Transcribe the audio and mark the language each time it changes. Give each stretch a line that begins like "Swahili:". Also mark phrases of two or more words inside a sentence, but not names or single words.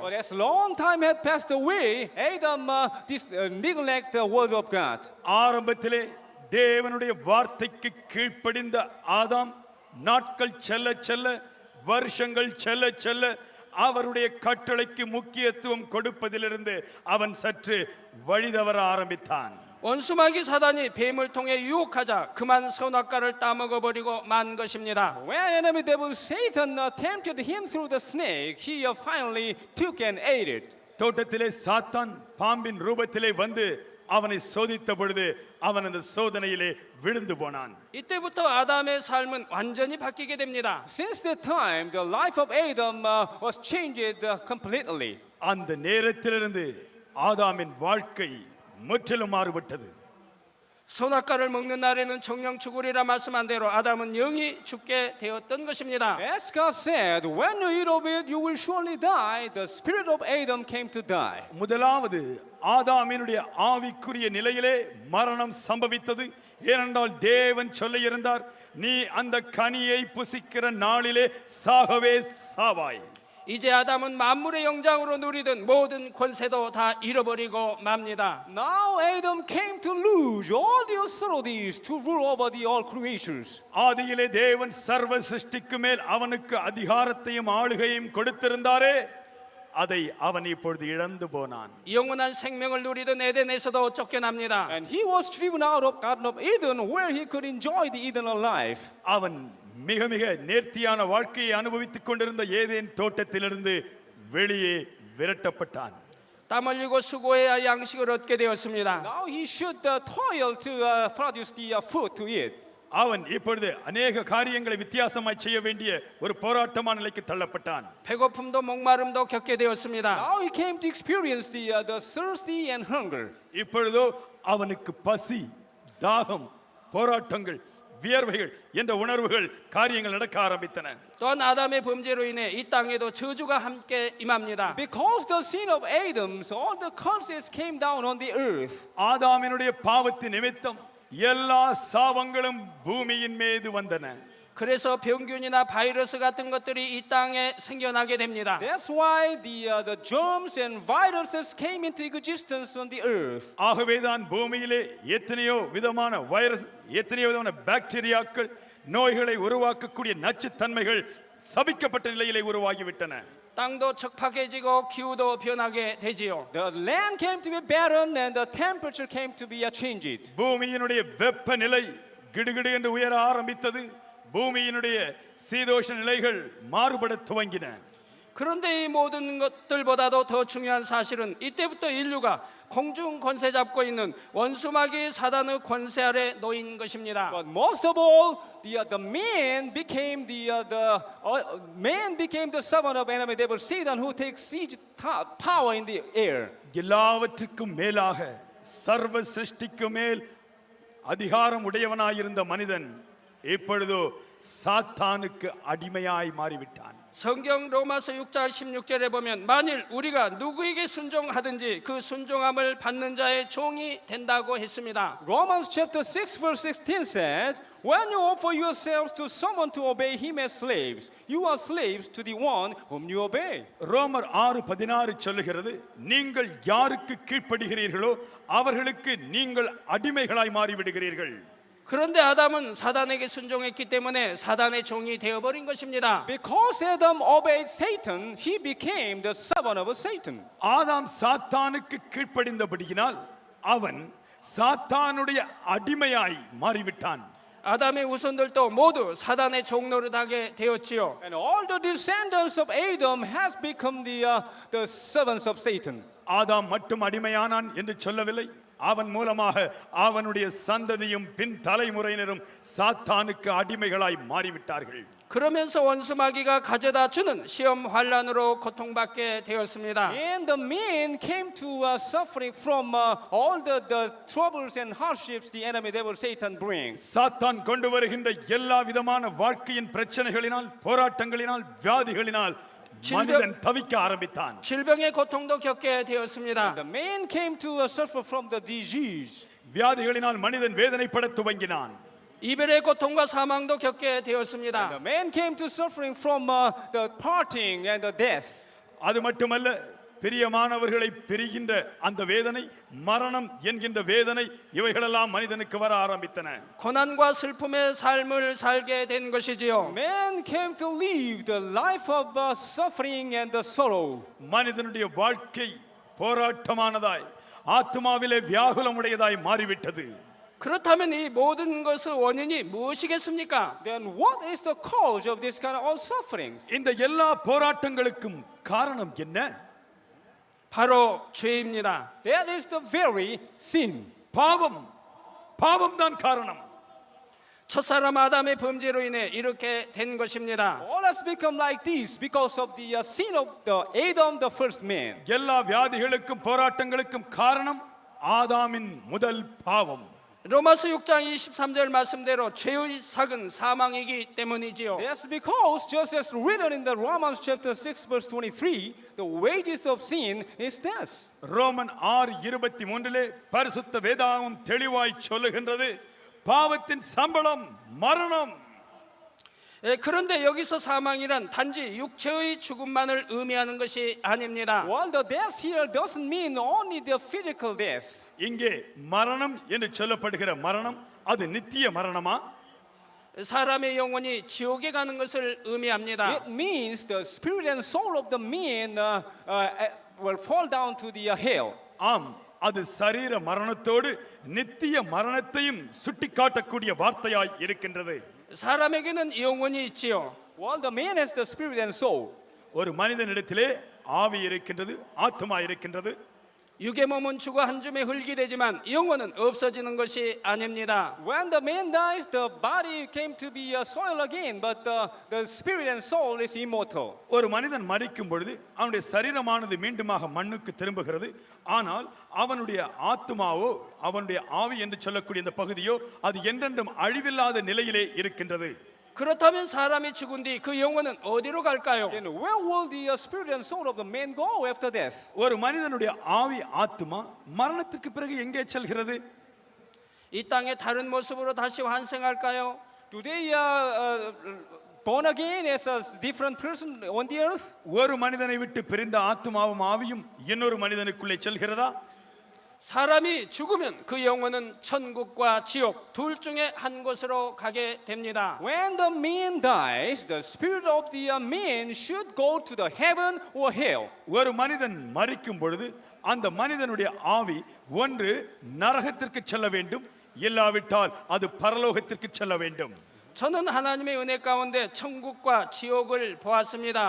English: But as long time had passed away, Adam neglected the word of God.
Tamil: ஆரம்பத்திலே தேவனுடைய வார்த்தைக்கு கீழ்ப்படிந்த ஆதாம் நாட்கள் செல்ல செல்ல வருஷங்கள் செல்ல செல்ல அவருடைய கட்டளைக்கு முக்கியத்துவம் கொடுப்பதிலிருந்து அவன் சற்று வழிதவற ஆரம்பித்தான்.
Korean: 원수마귀 사단이 뱀을 통해 유혹하자 그만 선악과를 따먹어 버리고 만 것입니다.
English: When enemy devil Satan tempted him through the snake, he finally took and ate it.
Tamil: தோட்டத்திலே சாத்தான் பாம்பின் ரூபத்திலே வந்து அவனை சோதித்த பொழுது அவன் அந்த சோதனையிலே விழுந்து போனான்.
Korean: 이때부터 아담의 삶은 완전히 바뀌게 됩니다.
English: Since that time, the life of Adam was changed completely.
Tamil: அந்த நேரத்திலிருந்து ஆதாமின் வாழ்க்கை முற்றிலும் மாறுபட்டது.
Korean: 선악과를 먹는 날에는 정령 죽으리라 말씀한 대로 아담은 영이 죽게 되었던 것입니다.
English: As God said, when you eat of it, you will surely die. The spirit of Adam came to die.
Tamil: முதலாவது ஆதாமினுடைய ஆவிக்குரிய நிலையிலே மரணம் சம்பவித்தது. ஏனென்றால் தேவன் சொல்லியிருந்தார், நீ அந்த கனியை புசிக்கிற நாளிலே சாகவே சாவாய்.
Korean: 이제 아담은 만물의 영장으로 누리던 모든 권세도 다 잃어버리고 맙니다.
English: Now Adam came to lose all the authorities to rule over the all creatures.
Tamil: ஆதியிலே தேவன் சர்வ சிருஷ்டிக்கு மேல் அவனுக்கு அதிகாரத்தையும் ஆளுகையும் கொடுத்திருந்தாரே, அதை அவன் இப்பொழுது இழந்து போனான்.
Korean: 영원한 생명을 누리던 에덴에서도 쫓겨납니다.
English: And he was driven out of Garden of Eden where he could enjoy the eternal life.
Tamil: அவன் மிக மிக நேர்த்தியான வாழ்க்கையை அனுபவித்துக் கொண்டிருந்த ஏதேன் தோட்டத்திலிருந்து வெளியே விரட்டப்பட்டான்.
Korean: 땀 흘리고 수고해야 양식을 얻게 되었습니다.
English: Now he should toil to produce the food to eat.
Tamil: அவன் இப்பொழுது அநேக காரியங்களை வித்தியாசமாய் செய்ய வேண்டிய ஒரு போராட்டமான நிலைக்கு தள்ளப்பட்டான்.
Korean: 배고픔도 목마름도 겪게 되었습니다.
English: Now he came to experience the thirsty and hunger.
Tamil: இப்பொழுதோ அவனுக்கு பசி, தாகம், போராட்டங்கள், வியர்வைகள் என்ற உணர்வுகள் காரியங்கள் நடக்க ஆரம்பித்தன.
Korean: 또한 아담의 범죄로 인해 이 땅에도 저주가 함께 임합니다.
English: Because the sin of Adam, all the curses came down on the earth.
Tamil: ஆதாமினுடைய பாவத்தின் நிமித்தம் எல்லா சாபங்களும் பூமியின் மீது வந்தன.
Korean: 그래서 병균이나 바이러스 같은 것들이 이 땅에 생겨나게 됩니다.
English: That's why the germs and viruses came into existence on the earth.
Tamil: ஆகவேதான் பூமியிலே எத்தனையோ விதமான வைரஸ், எத்தனையோ விதமான பாக்டீரியாக்கள், நோய்களை உருவாக்கக்கூடிய நச்சுத்தன்மைகள் சபிக்கப்பட்ட நிலையிலே உருவாகிவிட்டன.
Korean: 땅도 척박해지고 기후도 변하게 되지요.
English: The land came to be barren and the temperature came to be changed.
Tamil: பூமியினுடைய வெப்பநிலை கிடுகிடு என்று உயர ஆரம்பித்தது. பூமியினுடைய சீதோஷ நிலைகள் மாறுபட துவங்கின.
Korean: 그런데 이 모든 것들보다도 더 중요한 사실은 이때부터 인류가 공중 권세 잡고 있는 원수마귀 사단의 권세 아래 놓인 것입니다.
English: But most of all, the man became the servant of enemy devil Satan, who takes siege power in the air.
Tamil: எல்லாவற்றுக்கும் மேலாக சர்வ சிருஷ்டிக்கு மேல் அதிகாரம் உடையவனாயிருந்த மனிதன் இப்பொழுதோ சாத்தானுக்கு அடிமையாய் மாறிவிட்டான்.
Korean: 성경 로마서 6장 16절에 보면 만일 우리가 누구에게 순종하든지 그 순종함을 받는 자의 종이 된다고 했습니다.
English: Romans chapter 6 verse 16 says, when you offer yourselves to someone to obey him as slaves, you are slaves to the one whom you obey.
Tamil: ரோமர் 6:16 சொல்லுகிறது, நீங்கள் யாருக்கு கீழ்ப்படுகிறீர்களோ அவர்களுக்கு நீங்கள் அடிமைகளாய் மாறிவிடுகிறீர்கள்.
Korean: 그런데 아담은 사단에게 순종했기 때문에 사단의 종이 되어버린 것입니다.
English: Because Adam obeyed Satan, he became the servant of Satan.
Tamil: ஆதாம் சாத்தானுக்கு கீழ்ப்படிந்தபடியினால் அவன் சாத்தானுடைய அடிமையாய் மாறிவிட்டான்.
Korean: 아담의 후손들도 모두 사단의 종노릇하게 되었지요.
English: And all the descendants of Adam has become the servants of Satan.
Tamil: ஆதாம் மட்டும் அடிமையானான் என்று சொல்லவில்லை. அவன் மூலமாக அவனுடைய சந்ததியும் பின் தலைமுறையினரும் சாத்தானுக்கு அடிமைகளாய் மாறிவிட்டார்கள்.
Korean: 그러면서 원수마귀가 가져다 주는 시험 환란으로 고통받게 되었습니다.
English: And the man came to suffering from all the troubles and hardships the enemy devil Satan brings.
Tamil: சாத்தான் கொண்டு வருகின்ற எல்லா விதமான வாழ்க்கையின் பிரச்சனைகளினால், போராட்டங்களினால், வியாதிகளினால் மனிதன் தவிக்க ஆரம்பித்தான்.
Korean: 질병의 고통도 겪게 되었습니다.
English: The man came to suffer from the disease.
Tamil: வியாதிகளினால் மனிதன் வேதனைப்பட துவங்கினான்.
Korean: 이별의 고통과 사망도 겪게 되었습니다.
English: The man came to suffering from the parting and the death.
Tamil: அது மட்டுமல்ல, பிரியமானவர்களை பிரிகின்ற அந்த வேதனை, மரணம் என்கின்ற வேதனை, இவைகளெல்லாம் மனிதனுக்கு வர ஆரம்பித்தன.
Korean: 고난과 슬픔의 삶을 살게 된 것이지요.
English: Man came to live the life of suffering and the sorrow.
Tamil: மனிதனுடைய வாழ்க்கை போராட்டமானதாய், ஆத்மாவிலே வியாகுலமுடையதாய் மாறிவிட்டது.
Korean: 그렇다면 이 모든 것의 원인이 무엇이겠습니까?
English: Then what is the cause of this kind of all sufferings?
Tamil: இந்த எல்லா போராட்டங்களுக்கும் காரணம் என்ன?
Korean: 바로 죄입니다.
English: That is the very sin.
Tamil: பாவம் தான் காரணம்.
Korean: 첫사람 아담의 범죄로 인해 이렇게 된 것입니다.
English: All has become like this because of the sin of the Adam, the first man.
Tamil: எல்லா வியாதிகளுக்கும் போராட்டங்களுக்கும் காரணம் ஆதாமின் முதல் பாவம்.
Korean: 로마서 6장 23절 말씀대로 죄의 삭은 사망이기 때문이지요.
English: That's because just as written in the Romans chapter 6 verse 23, the wages of sin is death.
Tamil: ரோமன் 6:23 பரிசுத்த வேதாகமம் தெளிவாய் சொல்லுகின்றது, பாவத்தின் சம்பளம் மரணம்.
Korean: 그런데 여기서 사망이란 단지 육체의 죽음만을 의미하는 것이 아닙니다.
English: While the death here doesn't mean only the physical death.
Tamil: இங்கே மரணம் என்று சொல்லப்படுகிற மரணம் அது நித்திய மரணமா?
Korean: 사람의 영혼이 지옥에 가는 것을 의미합니다.
English: It means the spirit and soul of the man will fall down to the hell.
Tamil: ஆம், அது சரீர மரணத்தோடு நித்திய மரணத்தையும் சுட்டிக்காட்டக்கூடிய வார்த்தையாய் இருக்கின்றது.
Korean: 사람에게는 영혼이 있지요.
English: While the man has the spirit and soul.
Tamil: ஒரு மனிதனிடத்திலே ஆவி இருக்கின்றது, ஆத்மா இருக்கின்றது.
Korean: 육의 몸은 죽어 한 줌의 흙이 되지만 영혼은 없어지는 것이 아닙니다.
English: When the man dies, the body came to be soil again, but the spirit and soul is immortal.
Tamil: ஒரு மனிதன் மரிக்கும் பொழுது அவனுடைய சரீரமானது மீண்டுமாக மண்ணுக்கு திரும்புகிறது. ஆனால் அவனுடைய ஆத்மாவோ, அவனுடைய ஆவி என்று சொல்லக்கூடிய இந்த பகுதியோ அது என்றென்றும் அழிவில்லாத நிலையிலே இருக்கின்றது.
Korean: 그렇다면 사람이 죽은 뒤 그 영혼은 어디로 갈까요?
English: Then where will the spirit and soul of the man go after death?
Tamil: ஒரு மனிதனுடைய ஆவி, ஆத்மா மரணத்துக்கு பிறகு எங்கே செல்கிறது?
Korean: 이 땅의 다른 모습으로 다시 환생할까요?
English: Do they born again as a different person on the earth?
Tamil: ஒரு மனிதனை விட்டு பிரிந்த ஆத்மாவும் ஆவியும் இன்னொரு மனிதனுக்குள்ளே செல்கிறதா?
Korean: 사람이 죽으면 그 영혼은 천국과 지옥 둘 중에 한 곳으로 가게 됩니다.
English: When the man dies, the spirit of the man should go to the heaven or hell.
Tamil: ஒரு மனிதன் மரிக்கும் பொழுது அந்த மனிதனுடைய ஆவி ஒன்று நரகத்திற்கு செல்ல வேண்டும், இல்லாவிட்டால் அது பரலோகத்திற்கு செல்ல வேண்டும்.
Korean: 저는 하나님의 은혜 가운데 천국과 지옥을 보았습니다.